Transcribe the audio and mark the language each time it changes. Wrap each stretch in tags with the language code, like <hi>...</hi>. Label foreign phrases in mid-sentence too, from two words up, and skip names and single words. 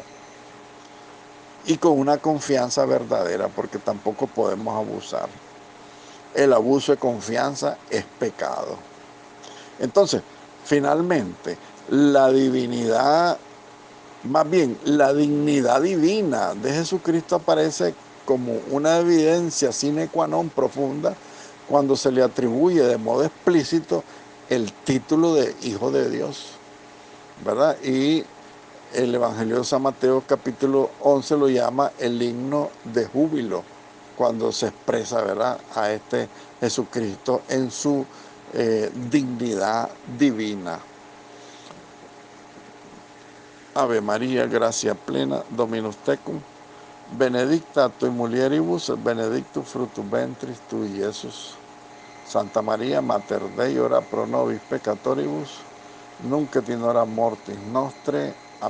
<es>Y con una confianza verdadera, porque tampoco podemos abusar. El abuso de confianza es pecado. Entonces, finalmente, la divinidad, más bien, la dignidad divina de Jesucristo aparece como una evidencia</es> <la>sine qua non</la> <es>profunda cuando se le atribuye de modo explícito el título de Hijo de Dios, ¿verdad? Y el Evangelio de San Mateo capítulo 11 lo llama el himno de júbilo, cuando se expresa, ¿verdad?, a este Jesucristo en su dignidad divina.</es> <la>Ave María, gracia plena, Dominus tecum, benedicta tui mulieribus, benedictus fructus ventris tui, Iesus. Santa María, Mater Dei, ora pro nobis peccatoribus, nunc et in hora mortis nostre.</la>